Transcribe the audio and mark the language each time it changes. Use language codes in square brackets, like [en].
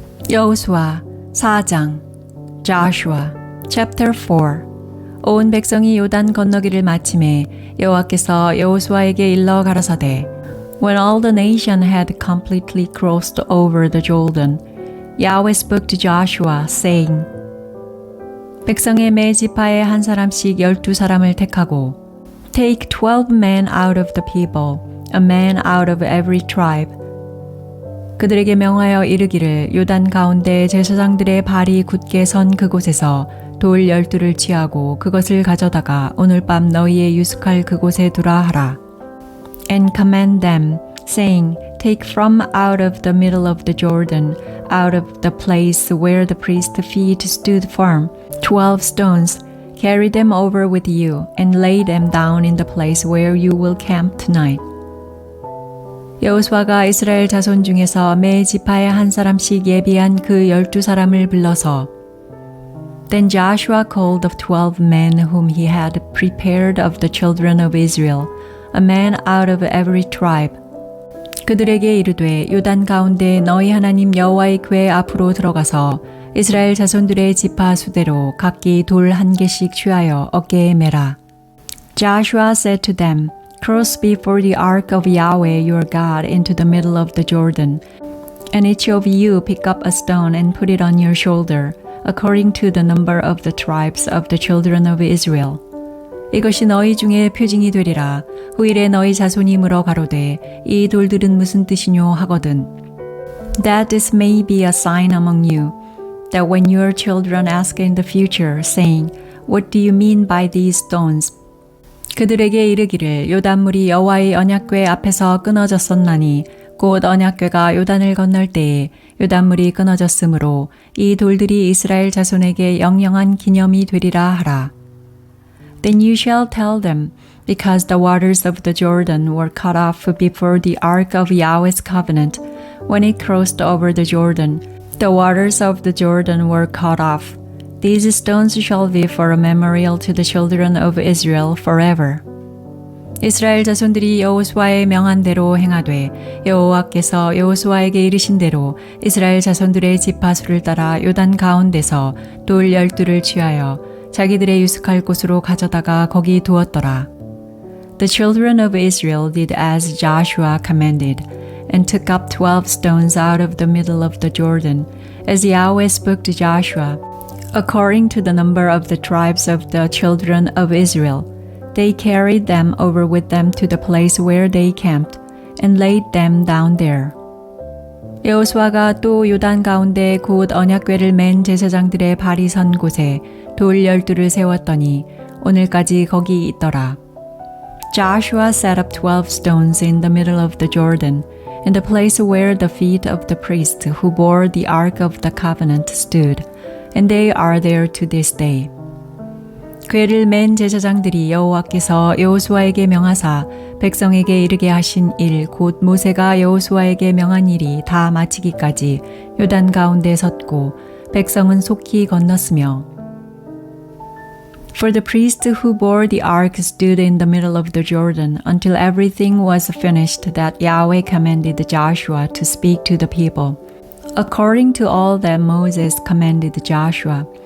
[ko] 여호수아 4장 [en] Joshua chapter 4 [ko] 온 백성이 요단 건너기를 마침에 여호와께서 여호수아에게 일러 가라사대 [en] When all the nation had completely crossed over the Jordan, Yahweh spoke to Joshua, saying [ko] 백성의 매 지파에 한 사람씩 12사람을 택하고 [en] Take 12 men out of the people, a man out of every tribe. [ko] 그들에게 명하여 이르기를 요단 가운데 제사장들의 발이 굳게 선 그곳에서 돌 12를 취하고 그것을 가져다가 오늘 밤 너희의 유숙할 그곳에 두라 하라. [en] And command them, saying, Take from out of the middle of the Jordan, out of the place where the priest's feet stood firm, 12 stones, carry them over with you, and lay them down in the place where you will camp tonight. [ko] 여호수아가 이스라엘 자손 중에서 매 지파에 한 사람씩 예비한 그 12사람을 불러서 [en] Then Joshua called the 12 men whom he had prepared of the children of Israel, a man out of every tribe. [ko] 그들에게 이르되 요단 가운데 너희 하나님 여호와의 궤 앞으로 들어가서 이스라엘 자손들의 지파 수대로 각기 돌 한 개씩 취하여 어깨에 매라. [en] Joshua said to them, Cross before the ark of Yahweh your God into the middle of the Jordan, and each of you pick up a stone and put it on your shoulder, according to the number of the tribes of the children of Israel. [ko] 이것이 너희 중에 표징이 되리라. 후일에 너희 자손이 물어 가로되 이 돌들은 무슨 뜻이뇨 하거든. [en] That this may be a sign among you, that when your children ask in the future, saying, What do you mean by these stones? [ko] 그들에게 이르기를 요단물이 여호와의 언약궤 앞에서 끊어졌었나니 곧 언약궤가 요단을 건널 때에 요단물이 끊어졌으므로 이 돌들이 이스라엘 자손에게 영영한 기념이 되리라 하라. [en] Then you shall tell them, because the waters of the Jordan were cut off before the ark of Yahweh's covenant, when it crossed over the Jordan, the waters of the Jordan were cut off. These stones shall be for a memorial to the children of Israel forever. [ko] 이스라엘 자손들이 여호수아의 명한 대로 행하되 여호와께서 여호수아에게 이르신 대로 이스라엘 자손들의 지파수를 따라 요단 가운데서 돌 12를 취하여 자기들의 유숙할 곳으로 가져다가 거기 두었더라. [en] The children of Israel did as Joshua commanded, and took up 12 stones out of the middle of the Jordan, as Yahweh spoke to Joshua. According to the number of the tribes of the children of Israel, they carried them over with them to the place where they camped, and laid them down there. [ko] 여호수아가 또 요단 가운데 곧 언약궤를 맨 제사장들의 발이 선 곳에 돌 12를 세웠더니 오늘까지 거기 있더라. [en] Joshua set up 12 stones in the middle of the Jordan, in the place where the feet of the priests who bore the ark of the covenant stood, and they are there to this day. [ko] 궤를 맨 제사장들이 여호와께서 여호수아에게 명하사 백성에게 이르게 하신 일 곧 모세가 여호수아에게 명한 일이 다 마치기까지 요단 가운데 섰고 백성은 속히 건넜으며 [en] For the priests who bore the ark stood in the middle of the Jordan until everything was finished that Yahweh commanded Joshua to speak to the people, according to all that Moses commanded Joshua.